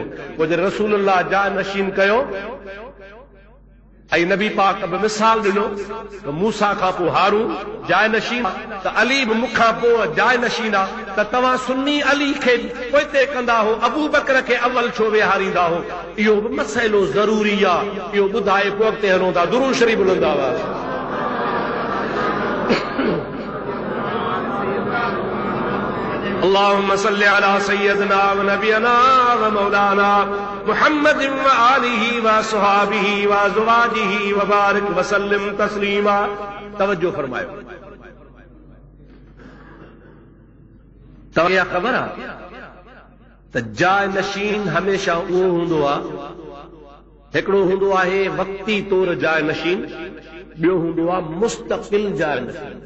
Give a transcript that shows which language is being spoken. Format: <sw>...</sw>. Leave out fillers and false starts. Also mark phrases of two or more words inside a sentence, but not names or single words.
<sd>पोइ जॾहिं रसूलुल्लाह जाइ नशीन कयो ऐं नबी पाक बि मिसाल ॾिनो त मूसा खां पोइ हारून जाइ नशीन, त अली बि मूंखां पोइ जाइ नशीन आहे, त तव्हां सुन्नी अली खे पोइते कंदा हो, अबू बकर खे अव्वल छो विहारींदा हो? इहो बि मसइलो ज़रूरी आहे। इहो ॿुधाए पोइ अॻिते हलूं था। दुरूद शरीफ़ ॿुधंदा हुआ।</sd> <ar>اللهم صل على سيدنا ونبينا ومولانا محمد وآله وصحابه وأزواجه وبارك وسلم تسليما.</ar> <sd>توجہ فرماयो। तव्हां ख़बर आहे त जाइ नशीन हमेशा उहो हूंदो आहे, हिकिड़ो हूंदो आहे वक़्ती तौर जाइ नशीन, ॿियो हूंदो आहे मुस्तक़िल जाइ नशीन।</sd>